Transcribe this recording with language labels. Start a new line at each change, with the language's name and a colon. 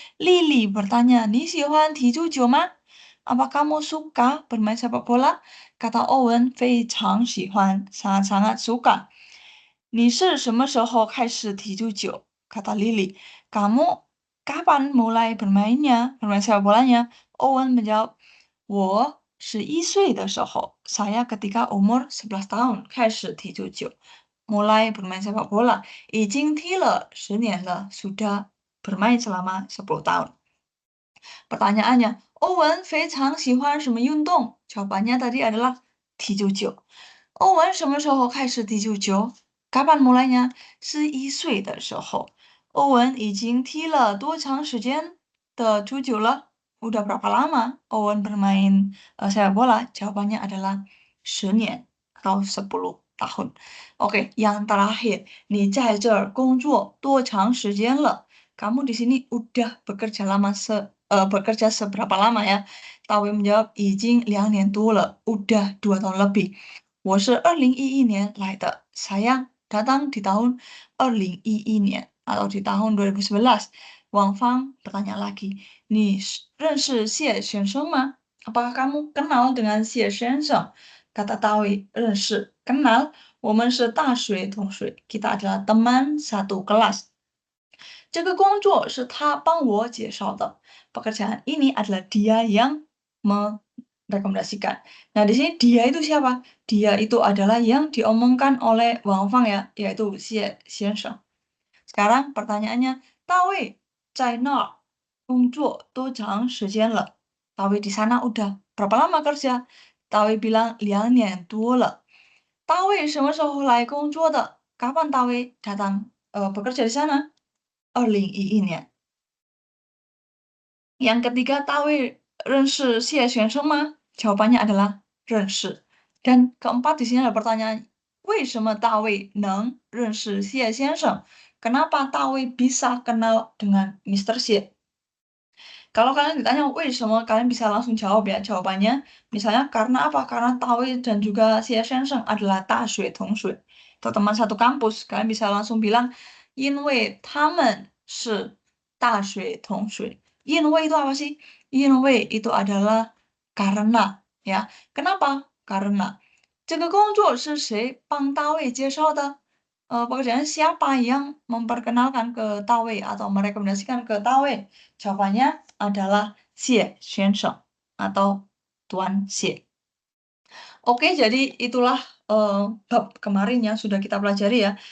Indonesian: Lily bertanya,
Chinese: 你喜欢踢足球吗?
Indonesian: Apa kamu suka bermain sepak bola? Kata Owen,
Chinese: 非常喜欢,
Indonesian: sangat-sangat suka.
Chinese: 你是什么时候开始踢足球?
Indonesian: Kata Lily, kamu kapan mulai bermainnya, bermain sepak bolanya? Owen menjawab,
Chinese: 我11岁的时候,
Indonesian: saya ketika umur 11 tahun
Chinese: 开始踢足球.
Indonesian: Mulai bermain sepak bola.
Chinese: 已经踢了10年了,
Indonesian: sudah bermain selama 10 tahun.
Chinese: Pertanyaannya, Owen 非常喜欢什么运动?
Indonesian: Jawabannya tadi adalah
Chinese: 踢足球. Owen 什么时候开始踢足球?
Indonesian: Kapan mulainya?
Chinese: 11岁的时候. Owen 已经踢了多长时间的足球了?
Indonesian: Udah berapa lama Owen bermain sepak bola? Jawabannya adalah 10年 atau 10 tahun. Oke, yang terakhir,
Chinese: 你在这儿工作多长时间了?
Indonesian: Kamu di sini udah bekerja bekerja seberapa lama ya? Tao Wei menjawab,
Chinese: 已经2年多了,
Indonesian: udah 2 tahun lebih.
Chinese: 我是2011年来的.
Indonesian: Saya datang di tahun 2011 年 atau di tahun 2011. Wang Fang bertanya lagi,
Chinese: 你认识谢先生吗?
Indonesian: Apakah kamu kenal dengan Xie 先生? Kata Tao Wei, 认识, kenal.
Chinese: 我们是大学同学.
Indonesian: Kita adalah teman satu kelas.
Chinese: 这个工作是他帮我介绍的.
Indonesian: Pekerjaan ini adalah dia yang merekomendasikan. Nah, di sini dia itu siapa? Dia itu adalah yang diomongkan oleh Wang Fang ya, yaitu Xie 先生. Sekarang pertanyaannya,
Chinese: 大卫在那儿工作多长时间了?
Indonesian: 大卫 di sana udah berapa lama kerja? 大卫 bilang
Chinese: 2年多了. 大卫什么时候来工作的?
Indonesian: kapan Tawe datang bekerja di sana? 2011年。 yang ketiga, Tawe
Chinese: 认识谢先生吗？
Indonesian: Jawabannya adalah 认识. Dan keempat di sini ada pertanyaan,
Chinese: 为什么 Tawe 能认识谢先生?
Indonesian: Kenapa Tawe bisa kenal dengan Mr. Xie? Kalau kalian ditanya 为什么, kalian bisa langsung jawab ya. Jawabannya, misalnya karena apa? Karena Tawe dan juga Xie Shensheng adalah
Chinese: 大学同学
Indonesian: atau teman satu kampus. Kalian bisa langsung bilang,
Chinese: 因为他们是大学同学.
Indonesian: 因为 itu apa sih? 因为 itu adalah karena, ya. Kenapa? Karena.
Chinese: 这个工作是谁帮大卫介绍的?
Indonesian: Pekerjaan siapa yang memperkenalkan ke Tawe atau merekomendasikan ke Tawe? Jawabannya adalah Xie 先生 atau Tuan Xie. Oke, jadi itulah bab kemarin yang sudah kita pelajari ya.